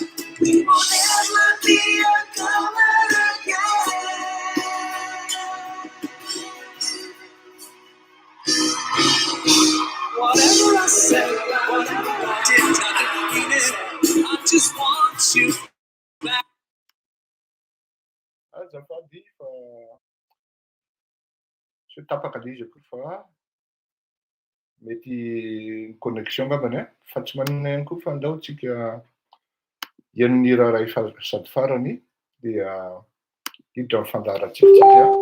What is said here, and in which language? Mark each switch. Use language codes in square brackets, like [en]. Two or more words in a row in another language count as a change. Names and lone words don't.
[en] We will never be uncovered again. Whatever I say. did I mean it? I just want you back. [mg] Azafady fa tsy tapaka ilay izy akory fa mety connexion angambany fa tsy maninona ihany koa fa andao tsika eniny raha ray sady farany dia hiditra amin'ny fandaharantsika tsika